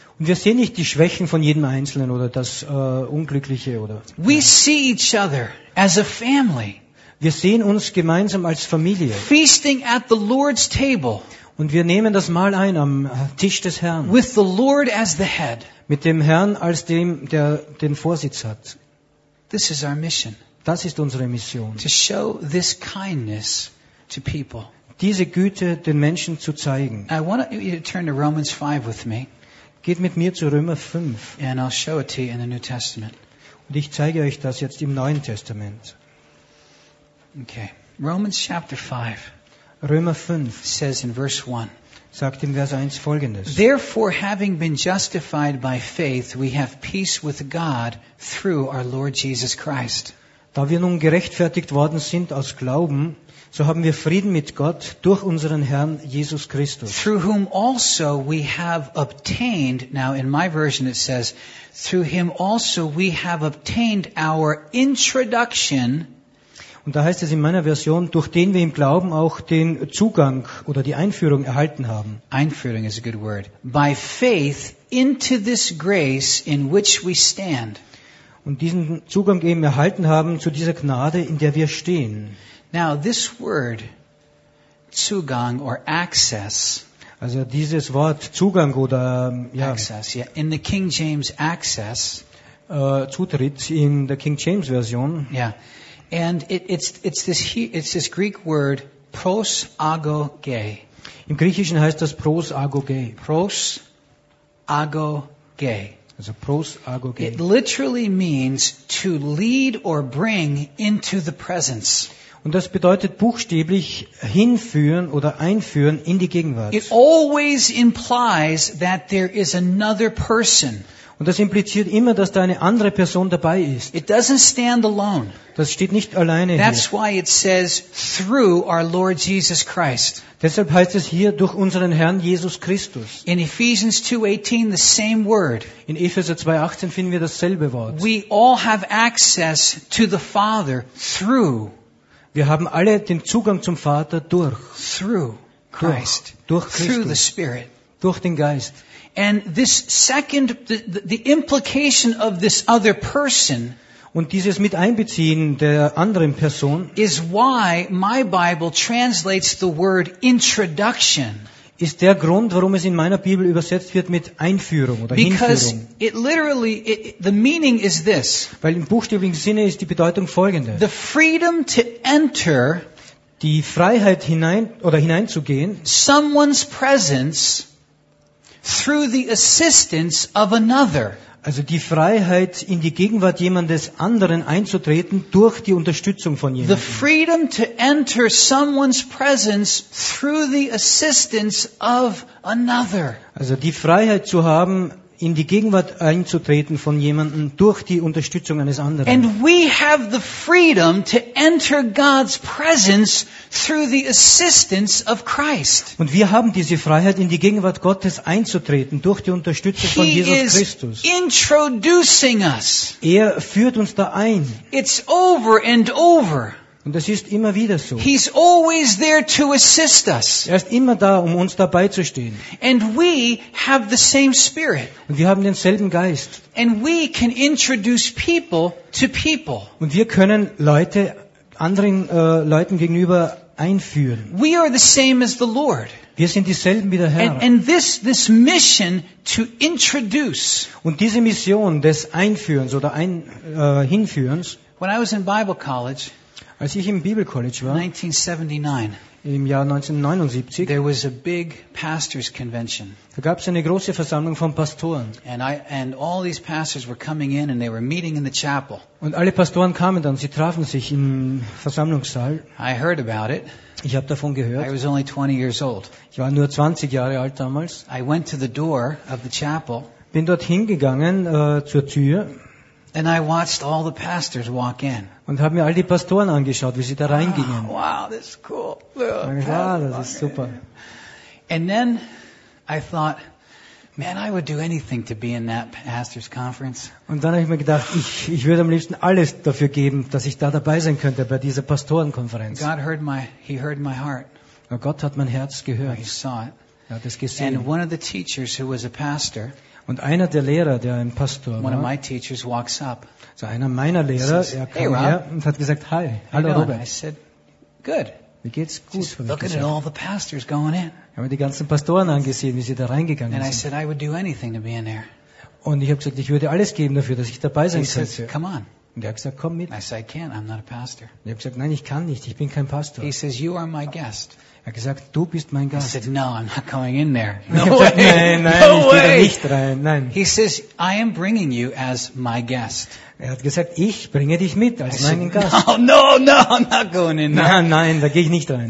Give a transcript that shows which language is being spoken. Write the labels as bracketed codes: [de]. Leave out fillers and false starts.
[de] Und wir sehen nicht die Schwächen von jedem Einzelnen oder das Unglückliche oder. [en] We see each other as a family. [de] Wir sehen uns gemeinsam als Familie. [en] Feasting at the Lord's table. [de] Und wir nehmen das Mahl ein am Tisch des Herrn. [en] With the Lord as the head. [de] Mit dem Herrn als dem, der den Vorsitz hat. [en] This is our mission. [de] Das ist unsere Mission. [en] To show this kindness to people. [de] Diese Güte den Menschen zu zeigen. [en] I want you to turn to Romans 5 with me. [de] Geht mit mir zu Römer 5. [en] And I'll show it to you in the New Testament. [de] Und ich zeige euch das jetzt im Neuen Testament. [en] Okay. Romans chapter 5. [de] Römer 5 [en] says in verse 1. [de] Sagt in Vers 1 folgendes. [en] Therefore having been justified by faith, we have peace with God through our Lord Jesus Christ. [de] Da wir nun gerechtfertigt worden sind aus Glauben, so haben wir Frieden mit Gott durch unseren Herrn Jesus Christus. [en] Through whom also we have obtained, now in my version it says, through him also we have obtained our introduction. [de] Und da heißt es in meiner Version, durch den wir im Glauben auch den Zugang oder die Einführung erhalten haben. [en] Einführung is a good word. By faith into this grace in which we stand. [de] Und diesen Zugang eben erhalten haben zu dieser Gnade, in der wir stehen. [en] Now this word, Zugang or access. [de] Also dieses Wort Zugang oder ja. [en] Access, yeah. In the King James access. [de] Zutritt in der King James Version. [en] Yeah. And it's this Greek word pros ago gei. [de] Im Griechischen heißt das pros ago gei. [el] Pros ago gei. [de] Also pros ago gei. [en] It literally means to lead or bring into the presence. [de] Und das bedeutet buchstäblich hinführen oder einführen in die Gegenwart. [en] It always implies that there is another person. [de] Und das impliziert immer, dass da eine andere Person dabei ist. [en] It doesn't stand alone. [de] Das steht nicht alleine [en] That's [de] hier. [en] Why it says through our Lord Jesus Christ. [de] Deshalb heißt es hier durch unseren Herrn Jesus Christus. [en] In Ephesians 2:18 the same word. [de] In Epheser 2:18 finden wir dasselbe Wort. [en] We all have access to the Father through. [de] Wir haben alle den Zugang zum Vater durch. [en] Through Christ. [de] Durch Christus. [en] Through the Spirit. [de] Durch den Geist. [en] And this second, the implication of this other person. [de] Und dieses Miteinbeziehen der anderen Person. [en] Is why my Bible translates the word introduction. [de] Ist der Grund, warum es in meiner Bibel übersetzt wird mit Einführung oder [en] Because [de] Hinführung. [en] It literally, the meaning is this. [de] Weil im buchstäblichen Sinne ist die Bedeutung folgende. [en] The freedom to enter. Die Freiheit hinein oder hineinzugehen. Someone's presence. Through the assistance of another. [de] Also die Freiheit, in die Gegenwart jemandes anderen einzutreten durch die Unterstützung von jemandem. [en] The freedom to enter someone's presence through the assistance of another. [de] Also die Freiheit zu haben, in die Gegenwart einzutreten von jemandem durch die Unterstützung eines anderen. [en] And we have the freedom to enter God's presence through the assistance of Christ. [de] Und wir haben diese Freiheit, in die Gegenwart Gottes einzutreten durch die Unterstützung von Jesus Christus. [en] He is introducing us. [de] Er führt uns da ein. [en] It's over and over. [de] Und das ist immer wieder so. [en] He's always there to assist us. [de] Er ist immer da, um uns dabei zu stehen. [en] And we have the same spirit. [de] Und wir haben denselben Geist. [en] And we can introduce people to people. [de] Und wir können Leute anderen Leuten gegenüber einführen. [en] We are the same as the Lord. [de] Wir sind dieselben wie der Herr. [en] And this mission to introduce. [de] Und diese Mission des Einführens oder Hinführens. [en] When I was in Bible College. [de] Als ich im Bibelcollege war, [en] 1979, [de] im Jahr 1979, [en] there was a big pastors convention. [de] Da gab es eine große Versammlung von Pastoren. [en] And all these pastors were coming in and they were meeting in the chapel. [de] Und alle Pastoren kamen dann, sie trafen sich im Versammlungssaal. [en] I heard about it. [de] Ich habe davon gehört. [en] I was only 20 years old. [de] Ich war nur 20 Jahre alt damals. [en] I went to the door of the chapel. [de] Bin dorthin gegangen zur Tür. [en] And I watched all the pastors walk in. [de] Und habe mir all die Pastoren angeschaut, wie sie da reingingen. [en] Wow, this is cool. [de] Ja, das ist super. [en] And then I thought, man, I would do anything to be in that pastor's conference. [de] Und dann habe ich mir gedacht, ich würde am liebsten alles dafür geben, dass ich da dabei sein könnte bei dieser Pastorenkonferenz. [en] He heard my heart. [de] Und Gott hat mein Herz gehört. [en] He saw it. [de] Er hat es gesehen. [en] And one of the teachers who was a pastor. [de] Und einer der Lehrer, der ein Pastor war. [en] One of my teachers walks up. [de] So einer meiner Lehrer, er kam her und hat gesagt, hi, hallo Robert. [en] I said, good. [de] Wie geht's gut? [en] Just looking at all the pastors going in. [de] Ich habe die ganzen Pastoren angesehen, wie sie da reingegangen [en] and [de] sind. [en] And I said, I would do anything to be in there. [de] Und ich habe gesagt, ich würde alles geben dafür, dass ich dabei sein [en] he [de] könnte. [en] Said, come on. [de] Und er hat gesagt, komm mit. [en] I said, I can't. I'm not a pastor. [de] Und ich habe gesagt, nein, ich kann nicht. Ich bin kein Pastor. [en] He says, you are my guest. [de] Er hat gesagt, du bist mein Gast. [en] I said, no, I'm not going in there. No way. [de] Gesagt, nein, no ich way. Gehe da nicht rein. Nein. [en] He says, I am bringing you as my guest. [de] Er hat gesagt, ich bringe dich mit als [en] said, [de] meinen Gast. [en] No, I'm not going in there. [de] Nein, da gehe ich nicht rein.